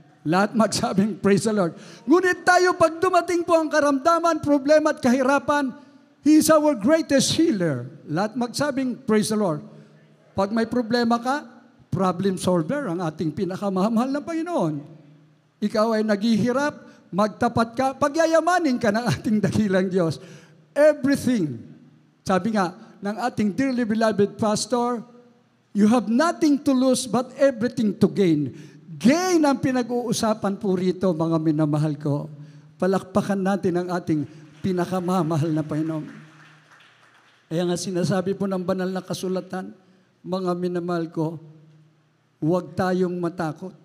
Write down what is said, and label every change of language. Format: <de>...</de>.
<tl>Lahat magsabing,</tl> <en>praise the Lord.</en> <tl>Ngunit tayo, pag dumating po ang karamdaman, problema at kahirapan,</tl> <en>He is our greatest healer.</en> <tl>Lahat magsabing,</tl> <en>praise the Lord.</en> <tl>Pag may problema ka, problem solver ang ating pinakamahal na Panginoon. Ikaw ay naghihirap, magtapat ka, pagyayamanin ka ng ating dakilang Diyos.</tl> <en>Everything,</en> <tl>sabi nga ng ating</tl> <en>dearly beloved pastor, you have nothing to lose but everything to gain.</en> <tl>Gain ang pinag-uusapan po rito, mga minamahal ko. Palakpakan natin ang ating pinakamamahal na Panginoon. Kaya nga sinasabi po ng banal na kasulatan, mga minamahal ko, huwag tayong matakot.</tl>